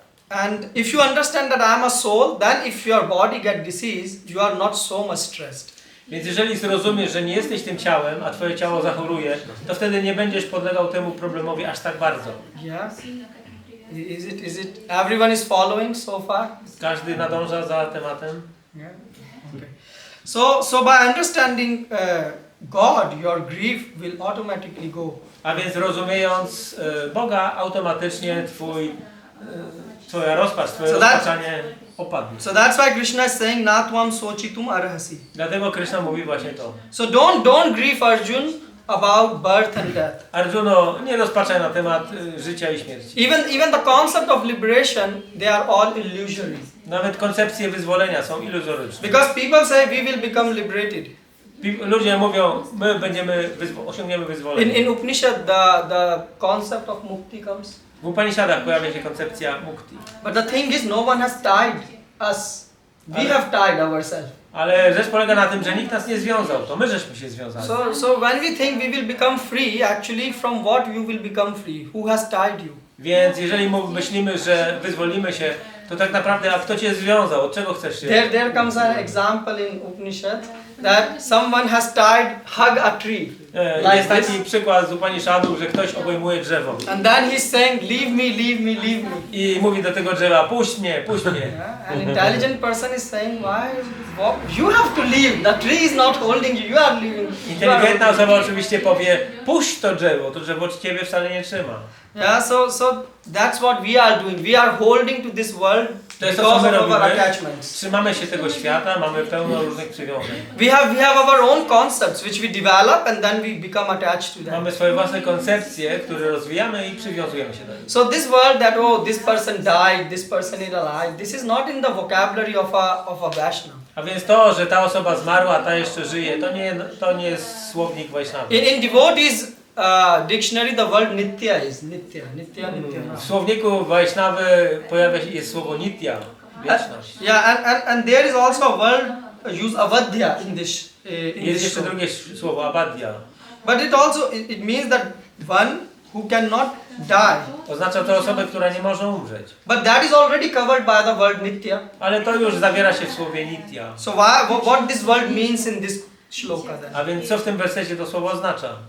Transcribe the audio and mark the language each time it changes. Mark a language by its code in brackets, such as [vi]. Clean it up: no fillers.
[en] And if you understand that I am a soul, then if your body get diseased, you are not so much stressed. [pl] Więc jeżeli zrozumiesz, że nie jesteś tym ciałem, a twoje ciało zachoruje, to wtedy nie będziesz podlegał temu problemowi aż tak bardzo. [en] Yeah. Is it everyone is following so far? [pl] Każdy nadąża za tematem. [en] Yeah. Okay. So by understanding God, your grief will automatically go. [pl] A więc rozumiejąc Boga, automatycznie twoja rozpacz, twoje rozpaczanie opadnie. [en] So that's why Krishna is saying [sa] natvam sochitum arhasi. [pl] Dlatego Kryszna mówi właśnie to. [en] So don't grieve, Arjun, about birth and death. [pl] Arjuno, nie rozpaczaj na temat życia i śmierci. [en] Even the concept of liberation, they are all illusory. [pl] Nawet koncepcje wyzwolenia są iluzoryczne. [en] Because people say we will become liberated. [pl] Ludzie mówią, my osiągniemy wyzwolenie. [en] In Upanishad, the concept of mukti comes. [pl] W Upanishadach pojawia się koncepcja mukti. [en] But the thing is, no one has tied us. We have tied ourselves. [pl] Ale rzecz polega na tym, że nikt nas nie związał, to my żeśmy się związali. [en] So when we think we will become free, actually from what you will become free? Who has tied you? [pl] Więc jeżeli myślimy, że wyzwolimy się, to tak naprawdę, a kto cię związał? Od czego chcesz się? [en] There comes an example in Upanishad that someone has tied, hug a tree. [pl] Jest taki przykład z Upanishadów, że ktoś obejmuje drzewo. [en] And then he's saying, leave me, leave me, leave me. [pl] I mówi do tego drzewa, puść mnie, puść mnie. [en] Yeah? An intelligent person is saying, you have to leave. The tree is not holding you. You are leaving. [pl] Inteligentna osoba oczywiście powie, puść to drzewo ciebie wcale nie trzyma. [en] Yeah, so that's what we are doing. We are holding to this world [pl] To jest to, [en] because [pl] co my [en] of our [pl] robimy. [en] attachments. [pl] Trzymamy się tego świata, mamy pełno różnych przywiązań. [en] We have our own concepts which we develop and then we become attached to them. [pl] Mamy swoje własne koncepcje, które rozwijamy i przywiązujemy się do nich. [en] So this word that this person died, this person is alive, this is not in the vocabulary of a Vaishnava. [pl] A więc to, że ta osoba zmarła, a ta jeszcze żyje, to nie jest słownik Vaishnava. [en] In devotees dictionary the word nitya is nitya. [pl] W słowniku Vaishnavy pojawia się jest słowo nitya, wieczność. [en] Yeah, and there is also a word use avadya in this. [pl] Jest jeszcze drugie słowo abadya. [en] But it also it means that one who cannot die. [pl] Oznacza to osobę, która nie może umrzeć. [en] But that is already covered by the word nitya. [pl] Ale to już zawiera się w słowie nitya. [en] So what this word means in this shloka then? [pl] A więc co w tym wersecie to słowo oznacza?